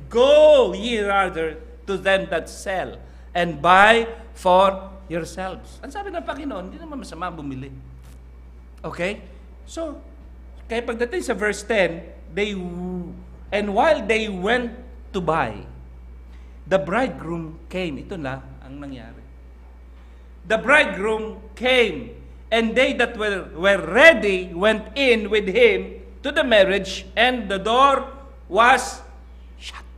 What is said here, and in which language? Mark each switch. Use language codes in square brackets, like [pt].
[en] Go ye rather to them that sell and buy for yourselves. [tl] Ang sabi ng Panginoon, hindi naman masama bumili. Okay? So, kaya pagdating sa verse 10, [en] and while they went to buy, the bridegroom came. [tl] Ito na ang nangyari. [en] The bridegroom came, and they that were ready went in with him to the marriage, and the door was shut.